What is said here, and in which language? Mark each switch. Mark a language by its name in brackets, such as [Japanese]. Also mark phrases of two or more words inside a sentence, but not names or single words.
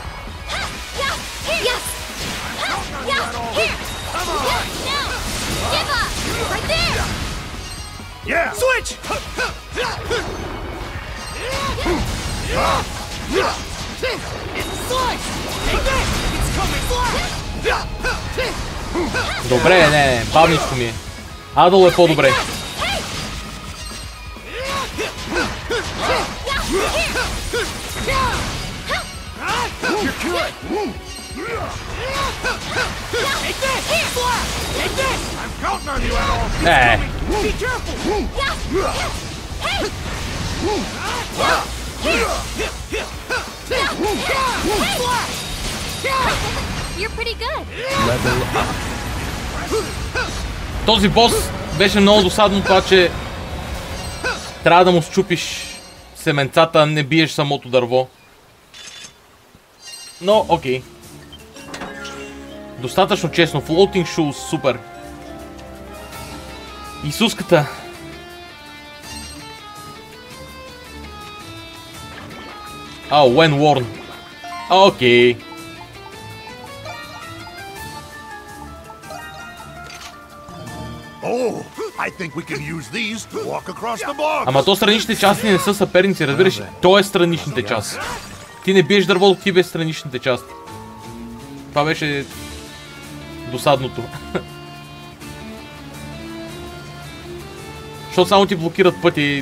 [English] Yes! Here! Come on! Now! Give up! Right there! Yeah! Switch! Slice! Take this! It's coming! [Bulgarian] Добре, не, бавничко ми е. Адъл е по-добре. [English] You're good! Take this! Take this! I'm counting on you, Al! Be careful! You're pretty good. [Bulgarian] Този бос беше много досадно това, че трябва да му счупиш семенцата, не биеш самото дърво. Но, окей. Достатъчно честно. [English] Floating shoes, [Bulgarian] супер. Исуската. [English] When worn. [Bulgarian] Окей. [English] Oh, I think we can use these to walk across the bog. [Bulgarian] Ама то страничните части не са съперници, разбираш? То е страничните части. Ти не биеш дървото, ти без страничните части. Това беше досадното. Защото само ти блокират пъти.